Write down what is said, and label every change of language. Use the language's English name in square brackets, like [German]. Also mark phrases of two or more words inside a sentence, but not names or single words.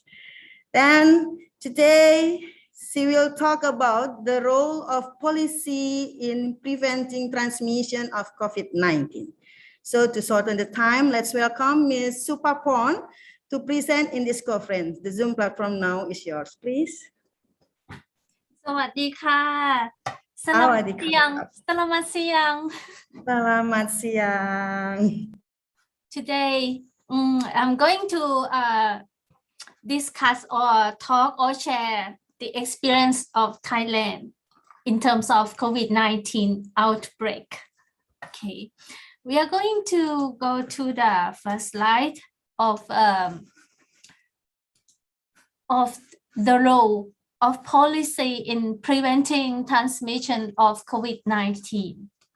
[English] Then today, she will talk about the role of policy in preventing transmission of COVID-19. So to shorten the time, let's welcome Ms. Supapon to present in this conference. The Zoom platform now is yours, please. [Thai] สวัสดีค่ะ [Indonesian] Selamat siang. Selamat siang. Selamat siang. [English] Today, I'm going to discuss or talk or share the experience of Thailand in terms of COVID-19 outbreak. Okay, we are going to go to the first slide of the role of policy in preventing transmission of COVID-19.